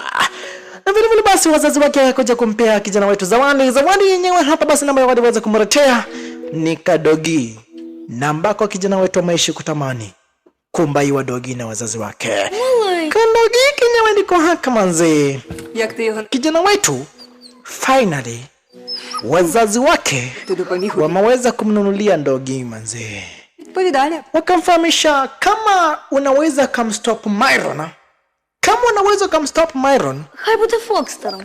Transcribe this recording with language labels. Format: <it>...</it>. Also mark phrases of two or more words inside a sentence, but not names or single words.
<sw>Na vile vile basi wazazi wake wakaja kumpea kijana wetu zawadi yenyewe hapa basi namba waliweza kumletea ni kadogi namba kwa kijana wetu ameishi kutamani kumbaiwa dogi na wazazi wake. Kadogi kinyewe ndiko haka manzi.</sw> <uk>Як ти його</uk> <sw>Kijana wetu finally wazazi wake wameweza kumnunulia dogi manzi.</sw> <uk>відповідальня?</uk> <sw>Wakamfahamisha kama unaweza kumstop Myron. Kama unaweza kumstop Myron,</sw> <uk>Хай буде Фокстером.</uk>